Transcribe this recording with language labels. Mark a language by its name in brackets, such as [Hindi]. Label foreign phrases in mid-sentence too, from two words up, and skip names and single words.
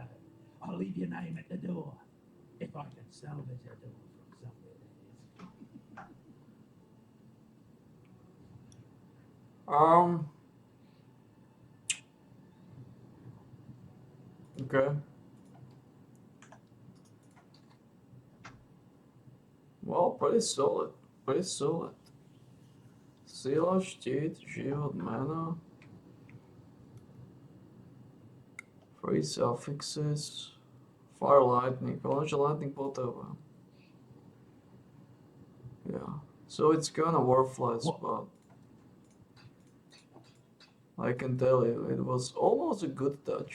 [English] I'll leave your name at the door, if I can salvage a door from somewhere, that is. Okay. Well, pretty solid. Pretty solid. [Slovak] Sila, štít, život, mana. [English] 3 suffixes. Fire lightning. Launch lightning bolt over. Yeah. So it's kinda worthless, but I can tell you, it was almost a good touch.